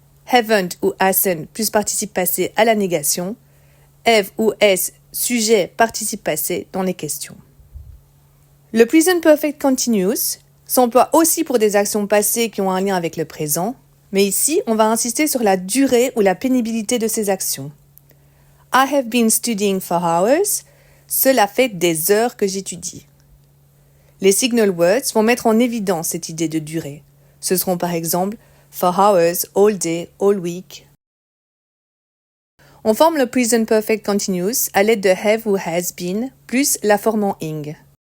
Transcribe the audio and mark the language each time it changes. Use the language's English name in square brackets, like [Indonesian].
[French] Haven't ou hasn't plus participe passé à la négation. Have ou has, sujet, participe passé dans les questions. Le present perfect continuous s'emploie aussi pour des actions passées qui ont un lien avec le présent, Mais ici, on va insister sur la durée ou la pénibilité de ces actions. [English] I have been studying for hours. [French] Cela fait des heures que j'étudie. Les signal words vont mettre en évidence cette idée de durée. Ce seront par exemple [English] for hours, all day, all week. [French] On forme le present perfect continuous à l'aide de have ou has been plus la forme en ing.